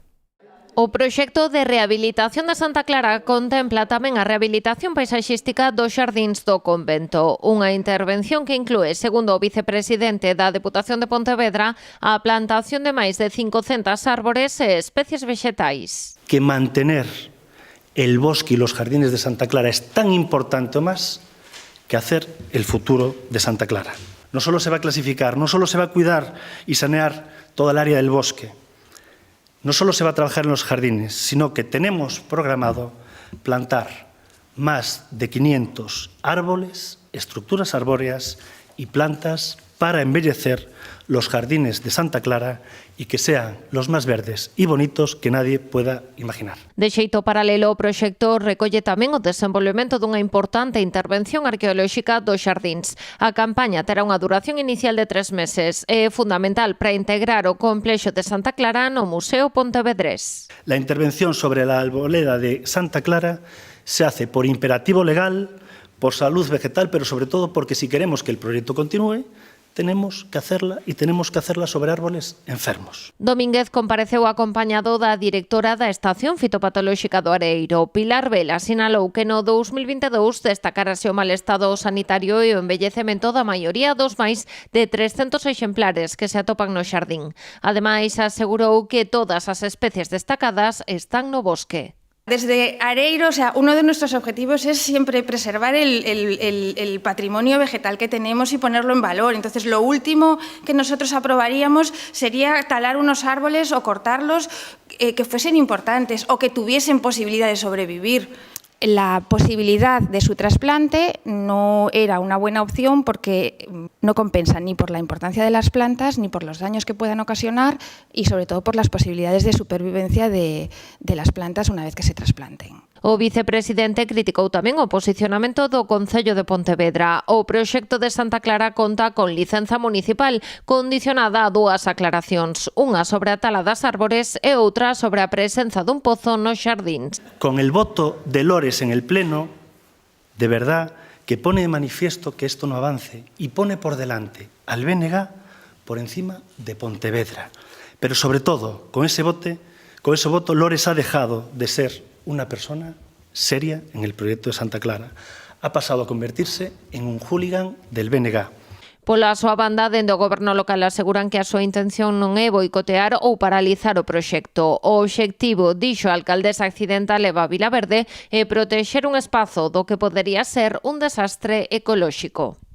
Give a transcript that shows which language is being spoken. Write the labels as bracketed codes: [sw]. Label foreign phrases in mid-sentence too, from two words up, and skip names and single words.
[gl] O proxecto de rehabilitación de Santa Clara contempla tamén a rehabilitación paisaxística dos xardíns do convento, unha intervención que inclúe, segundo o vicepresidente da Deputación de Pontevedra, a plantación de máis de 500 árbores e especies vexetais. [es] Que mantener el bosque y los jardines de Santa Clara es tan importante o más que hacer el futuro de Santa Clara. No solo se va a clasificar, no solo se va a cuidar y sanear toda el área del bosque, no solo se va a trabajar en los jardines, sino que tenemos programado plantar más de 500 árboles, estructuras arbóreas y plantas para embellecer los jardines de Santa Clara y que sean los más verdes y bonitos que nadie pueda imaginar. [gl] De xeito paralelo, o proxecto recolle tamén o desenvolvemento dunha importante intervención arqueolóxica dos xardíns. A campaña terá unha duración inicial de 3 meses e é fundamental para integrar o complexo de Santa Clara no Museo Pontevedrés. [es] La intervención sobre la arboleda de Santa Clara se hace por imperativo legal, por salud vegetal, pero sobre todo porque si queremos que el proyecto continúe, tenemos que hacerla e tenemos que hacerla sobre árboles enfermos. [gl] Domínguez compareceu acompañado da directora da Estación Fitopatolóxica do Areiro. Pilar Vela sinalou que no 2022 destacarase o mal estado sanitario e o embellecemento da maioría dos máis de 300 exemplares que se atopan no xardín. Ademais, asegurou que todas as especies destacadas están no bosque. [es] Desde Areiro, uno de nuestros objetivos es siempre preservar el patrimonio vegetal que tenemos y ponerlo en valor. Entonces, lo último que nosotros aprobaríamos sería talar unos árboles o cortarlos que fuesen importantes o que tuviesen posibilidad de sobrevivir. La posibilidad de su trasplante no era una buena opción porque no compensa ni por la importancia de las plantas ni por los daños que puedan ocasionar y sobre todo por las posibilidades de supervivencia de las plantas una vez que se trasplanten. [gl] O vicepresidente criticou tamén o posicionamento do Concello de Pontevedra. O proxecto de Santa Clara conta con licenza municipal condicionada a dúas aclaracións, unha sobre a tala das árbores e outra sobre a presenza dun pozo nos xardíns. [es] Con el voto de Lores en el Pleno, de verdad que pone de manifiesto que esto no avance y pone por delante al BNG por encima de Pontevedra. Pero sobre todo, con ese voto, Lores ha dejado de ser una persona seria en el proyecto de Santa Clara. Ha pasado a convertirse en un hooligan del BNG. [gl] Pola súa banda, dende o goberno local aseguran que a súa intención non é boicotear ou paralizar o proxecto. O obxectivo, dixo a alcaldesa accidental Eva Vilaverde, é protexer un espazo do que podería ser un desastre ecolóxico.